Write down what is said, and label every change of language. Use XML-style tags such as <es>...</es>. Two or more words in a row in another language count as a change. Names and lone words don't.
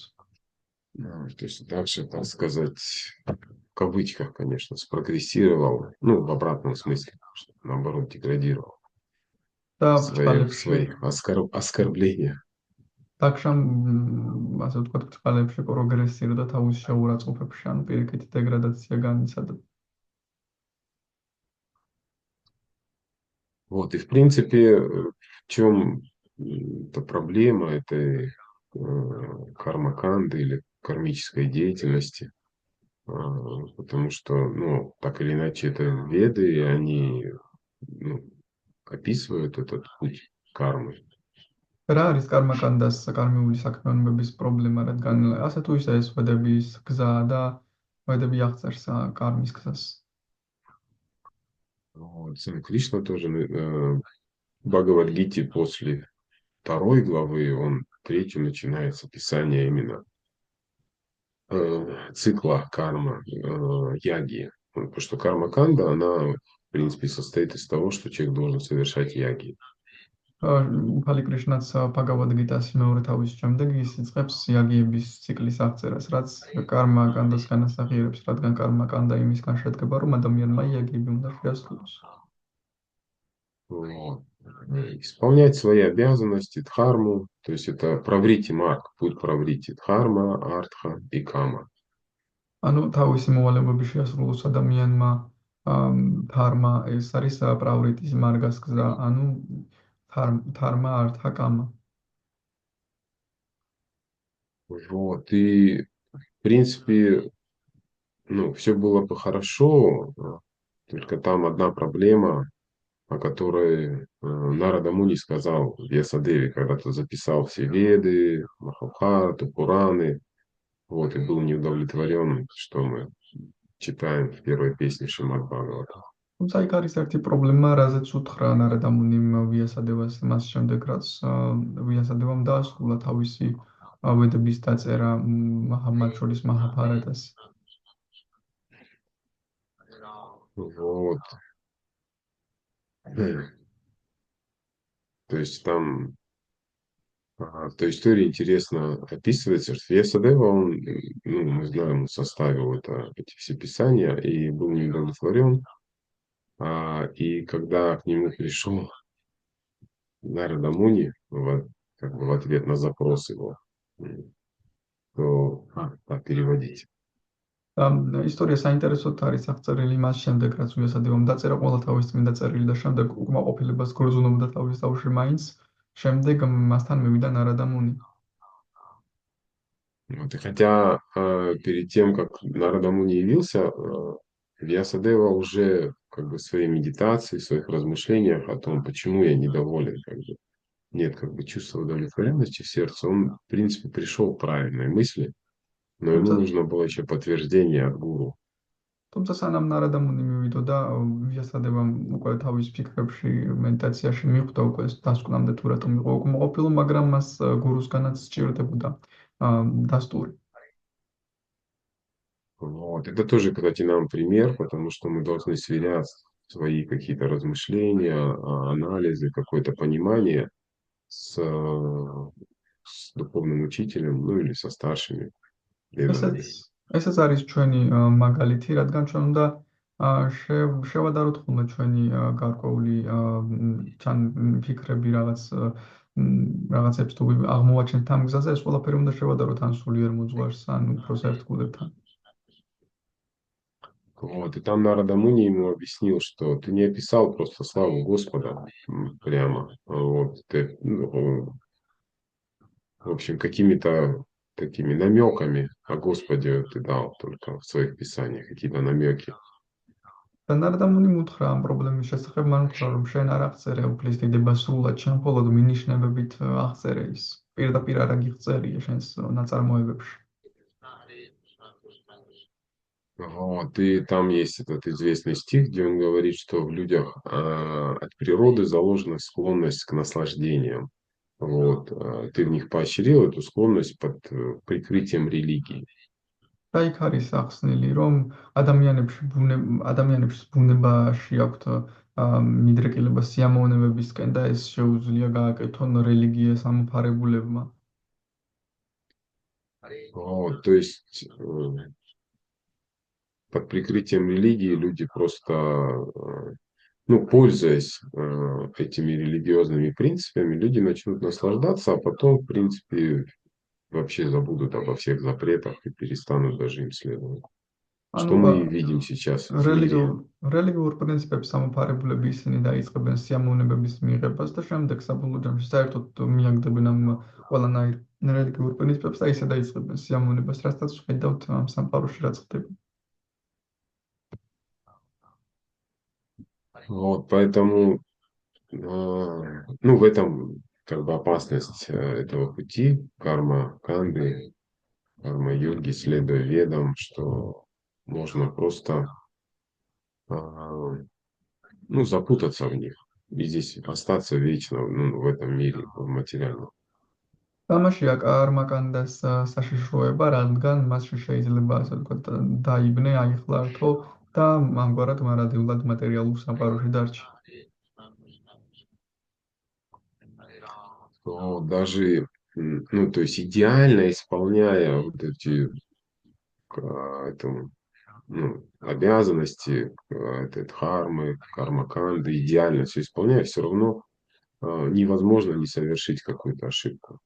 <ru>То есть Дакши, так сказать, в кавычках, конечно, спрогрессировал, ну, в обратном смысле, что, наоборот, деградировал</ru> <ka>და</ka> <ru>свои</ru> <ka>ბრწყალებში</ka> <ru>оскорбления.</ru> <ka>დაქშამ ასე ვთქვათ ბრწყალებში პროგრესირდა თავის შეურაცხყოფებში, ანუ პირიქითი დეგრადაცია განიცადა.</ka> <ru>Вот, и в принципе, в чем эта проблема этой кармаканды или кармической деятельности? Потому что, ну, так или иначе, это веды, и они, ну, описывают этот путь кармы.</ru> <ka>რა არის კარმა კანდას კარმიული საქმიანობების პრობლემა, რადგან ასე თუ ისე ეს ვედების გზა და ვედები აღწერს კარმის გზას.</ka> <ru>Вот, сам Кришна тоже в Бхагавад-гите после второй главы, он третью начинает с описания именно цикла карма, яги. Потому что карма-канда, она, в принципе, состоит из того, что человек должен совершать яги.</ru> <ka>ფალი კრიშნაც ბაგავად გიტას მეორე თავის შემდეგ ის იწყებს იაგიების ციკლის აღწერას, რაც კარმა კანდას განასახიერებს, რადგან კარმა კанда იმისგან შედგება, რომ ადამიანმა იაგიები უნდა შეასრულოს.</ka> <ru>Вот. Исполнять свои обязанности, дхарму, то есть это праврити марк, путь праврити, дхарма, артха и кама.</ru> <ka>ანუ თავისი მოვალეობების შეასრულოს ადამიანმა დჰარმა ეს არის პრავრიტის მარგას გზა, ანუ დჰარმა ართა კამა.</ka> <ru>Вот. И, в принципе, ну, все было бы хорошо, только там одна проблема, о которой Нарада Муни сказал Вьясадеве, когда-то записал все Веды, Махабхарату, Пураны, вот, и был неудовлетворен, что мы читаем в первой песне Шримад Бхагавата.</ru> <ka>თუმცა იქ არის ერთი პრობლემა, რაზეც უთხრა ნარადა მუნიმ ვიასადევას მას შემდეგ, რაც ვიასადევამ დაასრულა თავისი ვედების დაწერა მათ შორის მაჰაბჰარატას.</ka> <ru>Вот. То есть там в той истории интересно описывается, что Вьясадева, он, ну, мы знаем, он составил эти все писания и был неудовлетворен. И когда к нему пришел Нарада Муни как бы в ответ на запрос его, то переводить.</ru> <ka>ისტორია საინტერესოდ არის აღწერილი მას შემდეგ, რაც ვიასადევამ დაწერა ყველა თავის წმინდა წერილი და შემდეგ უკმაყოფილებას გრძნობდა თავის თავში მაინც, შემდეგ მასთან მივიდა ნარადა მუნი.</ka> <ru>Вот, и хотя перед тем, как Нарада Муни явился, Вьясадева уже как бы в своей медитации, в своих размышлениях о том, почему я недоволен, как бы, нет как бы чувства удовлетворенности в сердце, он, в принципе, пришел к правильной мысли, но ему</ru> <ka>თუმცა</ka> <ru>нужно было еще подтверждение от гуру.</ru> <ka>თუმცა სანამ ნარადა მუნი მივიდოდა, ვიასადევამ უკვე თავის ფიქრებში, მედიტაციაში მიხვდა უკვე დასკვნამდე თუ რატომ იყო უკმაყოფილო, მაგრამ მას გურუსგანაც სჭირდებოდა დასტური.</ka> <ru>Вот. Это тоже, кстати, нам пример, потому что мы должны сверять свои какие-то размышления, анализы, какое-то понимание с духовным учителем, ну или со старшими преданными.</ru> <ka>ესეც არის ჩვენი მაგალითი, რადგან ჩვენ უნდა შევადაროთ ხოლმე ჩვენი გარკვეული ფიქრები რაღაცებს თუ აღმოვაჩენთ ამ გზაზე, ეს ყველაფერი უნდა შევადაროთ ან სულიერ მოძღვარს, ან უფროს ერთგულებთან.</ka> <ru>Вот. И там Нарада Муни ему объяснил, что ты не описал просто славу Господа прямо. Вот. В общем, какими-то такими намеками о Господе ты дал только в своих писаниях, какие-то намеки.</ru> <ka>დანარდამუნი მუთხრა ამ პრობლემის შესახებ, მან უთხრა, რომ შენ არ აღწერე უფლის დიდება სრულად, შენ მხოლოდ მინიშნებებით აღწერე ის. პირდაპირ არ აგიღწერია შენს ნაწარმოებებში.</ka> <ru>Вот, и там есть этот известный стих, где он говорит, что в людях от природы заложена склонность к наслаждениям. Вот, ты в них поощрил эту склонность под прикрытием религии.</ru> <ka>და იქ არის ახსნილი, რომ ადამიანებს ბუნებაში აქვთ მიდრეკილება სიამოვნებებისკენ და ეს შეუძლია გააკეთონ რელიგიას ამოფარებულებმა.</ka> <ru>Вот, то есть под прикрытием религии люди просто, ну, пользуясь этими религиозными принципами, люди начнут наслаждаться, а потом, в принципе, вообще забудут обо всех запретах и перестанут даже им следовать. Что</ru> <ka>ანუ</ka> <ru>мы и видим сейчас в мире.</ru> <ka>რელიგიურ პრინციპებს ამოფარებულები ისინი დაიწყებენ სიამოვნებების მიღებას და შემდეგ საბოლოო ჯამში საერთოდ მიაგდებენ ამ ყველანაირ რელიგიურ პრინციპებს და ისე დაიწყებენ სიამოვნებას, რასაც ვხედავთ ამ სამყაროში რაც ხდება.</ka> <ru>Вот, поэтому, ну, в этом как бы опасность этого пути, карма канды, карма йоги, следуя ведам, что можно просто, ну, запутаться в них и здесь остаться вечно, ну, в этом мире, в материальном.</ru> <ka>თამაშია კარმაკანდას საშიშროება, რადგან მასში შეიძლება ასე ვთქვათ დაიბნე, აიხლართო და ამგვარად მარადეულად მატერიალურ სამყაროში დარჩი.</ka> <ru>То даже, ну, то есть идеально исполняя вот эти этому, ну, обязанности, этой дхармы, кармаканды, идеально все исполняя, все равно невозможно не совершить какую-то ошибку,</ru>